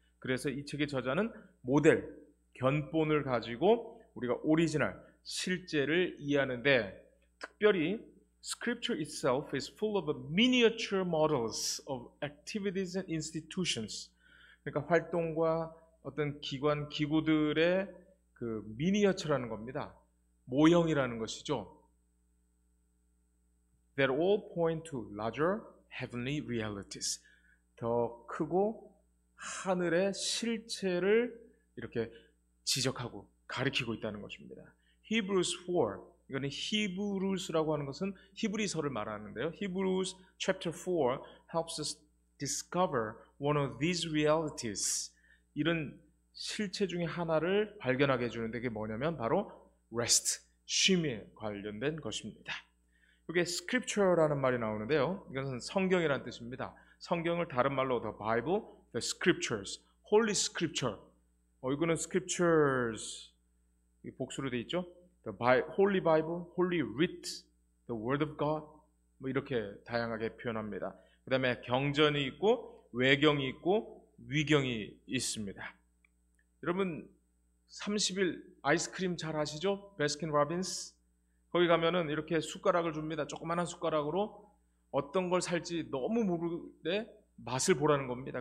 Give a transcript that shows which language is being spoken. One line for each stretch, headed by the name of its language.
Korean: 그래서 이 책의 저자는 모델, 견본을 가지고 우리가 오리지널, 실제를 이해하는데 특별히
English: Scripture itself is full of miniature models of activities and institutions.
Korean: 그러니까 활동과 어떤 기관, 기구들의 그 미니어처라는 겁니다. 모형이라는 것이죠.
English: That all point to larger heavenly realities.
Korean: 더 크고 하늘의 실체를 이렇게 지적하고 가리키고 있다는 것입니다. Hebrews 4, 이거는 히브루스라고 하는 것은 히브리서를 말하는데요.
English: Hebrews chapter 4 helps us discover one of these realities.
Korean: 이런 실체 중에 하나를 발견하게 해주는데 그게 뭐냐면 바로 rest, 쉼에 관련된 것입니다. 여기에 scripture라는 말이 나오는데요. 이것은 성경이라는 뜻입니다. 성경을 다른 말로 the Bible, the scriptures, Holy Scripture. 이거는 scriptures 복수로 돼 있죠.
English: The Holy Bible, Holy Writ, the Word of God,
Korean: 뭐 이렇게 다양하게 표현합니다. 그 다음에 경전이 있고 외경이 있고 위경이 있습니다. 여러분 30일 아이스크림 잘 아시죠? 베스킨 라빈스. 거기 가면은 이렇게 숟가락을 줍니다. 조그만한 숟가락으로 어떤 걸 살지 너무 모르는데 맛을 보라는 겁니다.